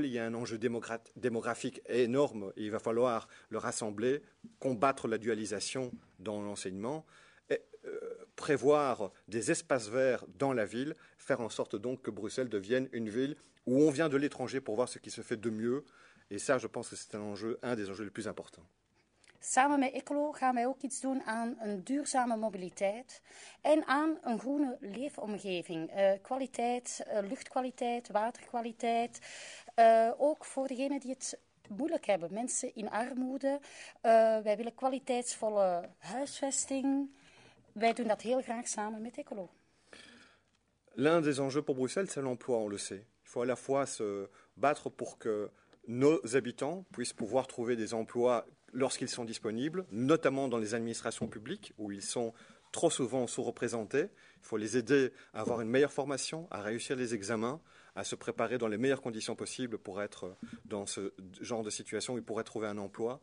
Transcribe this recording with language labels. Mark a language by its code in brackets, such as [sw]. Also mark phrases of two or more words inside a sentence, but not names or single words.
[fr] Il y a un enjeu démographique énorme et il va falloir le rassembler, combattre la dualisation dans l'enseignement, et prévoir des espaces verts dans la ville, faire en sorte donc que Bruxelles devienne une ville où on vient de l'étranger pour voir ce qui se fait de mieux. Et ça, je pense que c'est un des enjeux les plus importants. [nl] Samen met Ecolo gaan wij ook iets doen aan een duurzame mobiliteit en aan een groene leefomgeving. Kwaliteit, luchtkwaliteit, waterkwaliteit. Ook voor degenen die het moeilijk hebben, mensen in armoede. Wij willen kwaliteitsvolle huisvesting. Wij doen dat heel graag samen met Ecolo. [fr] L'un des enjeux pour Bruxelles, c'est l'emploi, on le sait. Il faut à la fois se battre pour que nos habitants puissent pouvoir trouver des emplois lorsqu'ils sont disponibles, notamment dans les administrations publiques, où ils sont trop souvent sous-représentés. Il faut les aider à avoir une meilleure formation, à réussir les examens, à se préparer dans les meilleures conditions possibles pour être dans ce genre de situation où ils pourraient trouver un emploi.